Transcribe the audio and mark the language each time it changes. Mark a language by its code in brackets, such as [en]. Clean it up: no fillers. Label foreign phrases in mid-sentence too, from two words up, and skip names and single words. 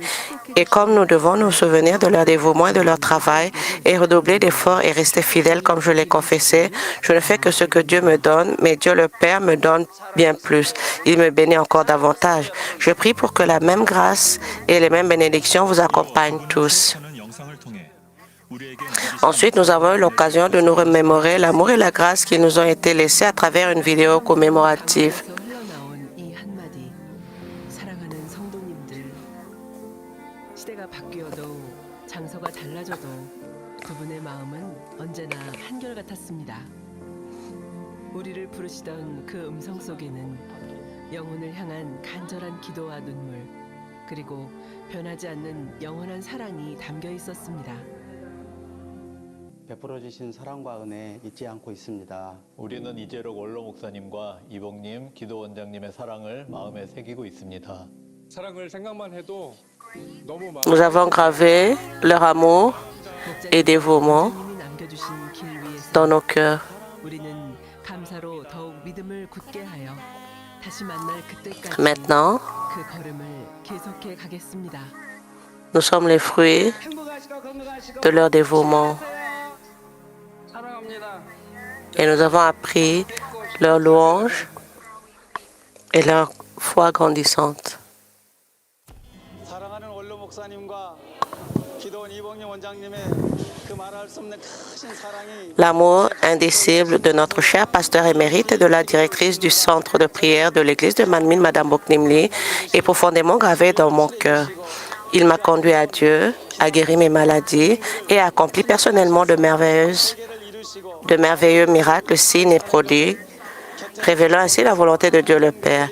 [fr] Et comme nous devons nous souvenir de leur dévouement et de leur travail et redoubler d'efforts et rester fidèles comme je l'ai confessé, je ne fais que ce que Dieu me donne, mais Dieu le Père me donne bien plus. Il me bénit encore davantage. Je prie pour que la même grâce et les mêmes bénédictions vous accompagnent tous. Ensuite, nous avons eu l'occasion de nous remémorer l'amour et la grâce qui nous ont été laissés à travers une vidéo commémorative. [ko] 시대가 바뀌어도 장소가 달라져도 두 분의 마음은 언제나 한결같았습니다. 우리를 부르시던 그 음성 속에는 영혼을 향한 간절한 기도와 눈물, 그리고 변하지 않는 영원한 사랑이 담겨 있었습니다. 베풀어 주신 사랑과 은혜 잊지 않고 있습니다. 우리는 이재록 원로 목사님과 이봉님 기도원장님의 사랑을 마음에 새기고 있습니다. 사랑을 생각만 해도 너무 [fr] Nous avons gravé leur amour et dévouement dans nos cœurs. [ko] 우리는 감사로 더욱 믿음을 굳게 하여 다시 만날 그때까지 [fr] Maintenant, [ko] 그 걸음을 계속해 가겠습니다. [fr] nous sommes les fruits de leur dévouement. Et nous avons appris leur louange et leur foi grandissante. [ko] 사랑하는 원로 목사님과 기도원 이봉림 원장님의 그 말할 수 없는 크신 사랑이 [fr] L'amour indicible de notre cher pasteur émérite et de la directrice du centre de prière de l'église de Manmin, Madame Boknim Lee, est profondément gravé dans mon cœur. Il m'a conduit à Dieu, a guéri mes maladies et a accompli personnellement de merveilleux miracles, signes et prodiges, révélant ainsi la volonté de Dieu le Père.